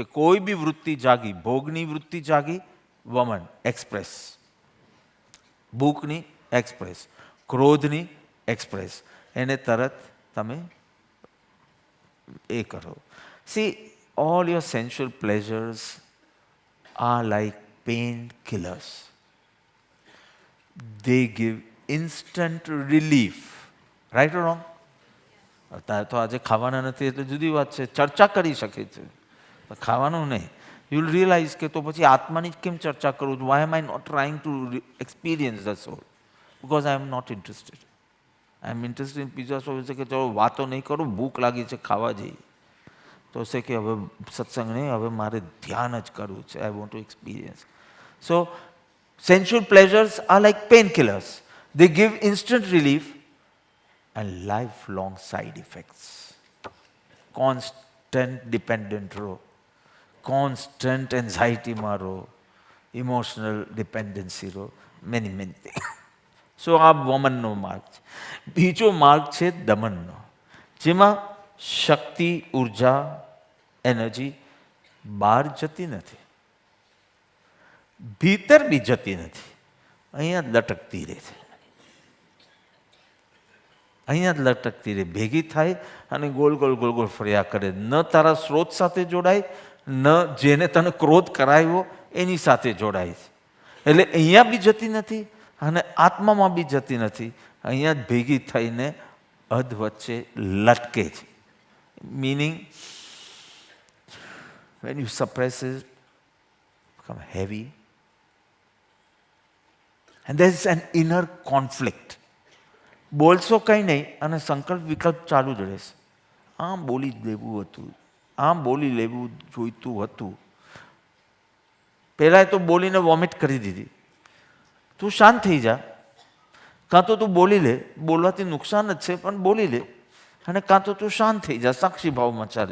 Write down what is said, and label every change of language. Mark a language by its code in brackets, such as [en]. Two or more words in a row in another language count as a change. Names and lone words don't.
[gu] કોઈ બી વૃત્તિ જાગી, ભોગની વૃત્તિ જાગી, વમન એક્સપ્રેસ. ભૂખની એક્સપ્રેસ, ક્રોધની એક્સપ્રેસ. એને તરત તમે એ કરો. [en] See, all your sensual pleasures are like pain killers. They give instant relief. Right or wrong? [gu] અત્યારે તો આજે ખાવાના નથી એટલે જુદી વાત છે, ચર્ચા કરી શકે છે, ખાવાનું નહીં. [en] you will realize [gu] કે તો પછી આત્માની જ કેમ ચર્ચા કરું છું? [en] Why am I not trying to experience the soul? Because I am not interested. I am interested in pizza. [gu] સો છે કે ચલો વાતો નહીં કરું, ભૂખ લાગી છે, ખાવા જઈએ. તો છે કે હવે સત્સંગ નહીં, હવે મારે ધ્યાન જ કરવું છે. [en] I want to experience. સો sensual pleasures are like painkillers. They give instant relief and lifelong side effects. Constant dependent ro, constant anxiety maro, emotional dependency ro, many things. [gu] So આ વમનનો માર્ગ છે. બીજો માર્ગ છે દમનનો, જેમાં શક્તિ, ઉર્જા, એનર્જી બહાર જતી નથી, ભીતર બી જતી નથી, અહીંયા જ લટકતી રહે છે. અહીંયા જ લટકતી રહે, ભેગી થાય અને ગોળ ગોળ ગોળ ગોળ ફર્યા કરે. ન તારા સ્રોત સાથે જોડાય, ન જેને તને ક્રોધ કરાવ્યો એની સાથે જોડાય છે. એટલે અહીંયા બી જતી નથી અને આત્મામાં બી જતી નથી, અહીંયા જ ભેગી થઈને અધ વચ્ચે લટકે છે. [en] Meaning, when you suppress it, become heavy. And there is an inner conflict. [gu] બોલશો કંઈ નહીં અને સંકલ્પ વિકલ્પ ચાલુ જ રહેશે. આમ બોલી જ લેવું હતું, આમ બોલી લેવું જોઈતું હતું. પહેલાં તો બોલીને વોમિટ કરી દીધી. તું શાંત થઈ જા, કાં તો તું બોલી લે, બોલવાથી નુકસાન જ છે પણ બોલી લે, અને કાં તો તું શાંત થઈ જા, સાક્ષી ભાવમાં ચાલે.